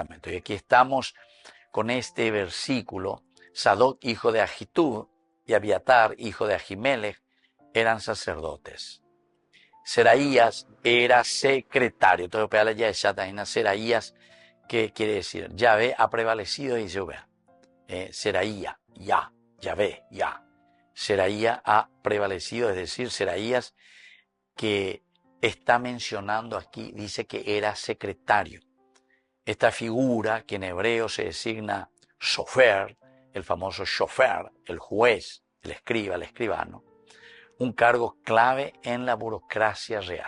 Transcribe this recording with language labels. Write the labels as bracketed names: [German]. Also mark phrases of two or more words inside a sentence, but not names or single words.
[Spanish] Y aquí estamos con este versículo. Sadoc, hijo de Ahitub, y Abiatar, hijo de Ahimelech, eran sacerdotes. Seraías era secretario. Entonces, Seraías, ¿qué quiere decir? Yahvé ha prevalecido, dice Ubea. Seraía, ya, Yahvé, ya. Seraía ha prevalecido, es decir, Seraías que está mencionando aquí, dice que era secretario. Esta figura que en hebreo se designa shofer, el famoso shofer, el juez, el escriba, el escribano, un cargo clave en la burocracia real.